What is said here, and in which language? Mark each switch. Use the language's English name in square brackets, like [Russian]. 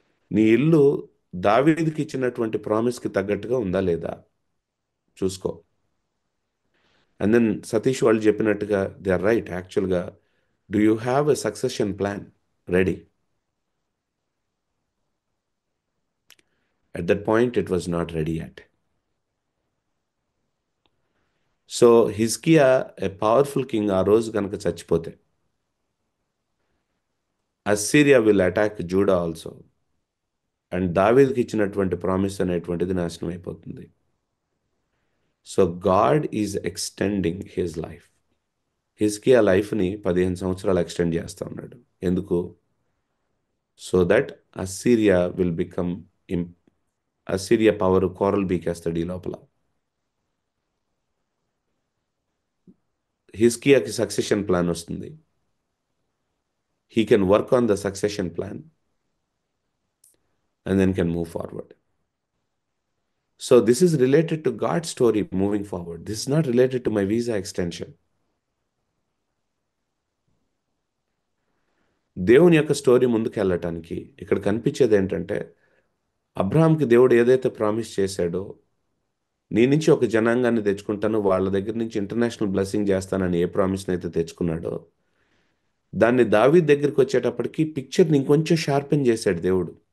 [Telugu] నీ ఇల్లు దావీదుకి ఇచ్చినటువంటి ప్రామిస్కి తగ్గట్టుగా ఉందా లేదా చూసుకో. [English] and then [Telugu] సతీష్ వాళ్ళు చెప్పినట్టుగా [English] They are right. యాక్చువల్గా do you have a succession plan ready? At that point, it was not ready yet. [Telugu] So హిజ్కియా ఏ పవర్ఫుల్ కింగ్ ఆ రోజు కనుక చచ్చిపోతే [English] Assyria will attack Judah also, [Telugu] and దావీదుకి ఇచ్చినటువంటి ప్రామిస్ అనేటువంటిది నాశనం అయిపోతుంది. [English] So God is extending his life. [Telugu] హిజ్కియా లైఫ్ని 15 సంవత్సరాలు ఎక్స్టెండ్ చేస్తా ఉన్నాడు. ఎందుకు? [English] so that Assyria will become [Telugu] Assyria power కోరలు బీకేస్తాడు ఈ లోపల. హిజ్కియాకి సక్సెషన్ ప్లాన్ వస్తుంది. [English] he can work on the succession plan and then can move forward. So this is related to God's story moving forward. This is not related to my visa extension. [Telugu] దేవుని యొక్క story ముందుకు వెళ్ళటానికి ఇక్కడ కనిపించేది ఏంటంటే, అబ్రహాంకి దేవుడు ఏదైతే ప్రామిస్ చేశాడో, నీ నుంచి ఒక జనాంగాన్ని తెచ్చుకుంటాను, వాళ్ళ దగ్గర నుంచి ఇంటర్నేషనల్ బ్లెస్సింగ్ చేస్తానని ఏ ప్రామిస్ని అయితే తెచ్చుకున్నాడో, దాన్ని దావీద్ దగ్గరికి వచ్చేటప్పటికి పిక్చర్ని ఇంకొంచెం షార్పెన్ చేశాడు దేవుడు.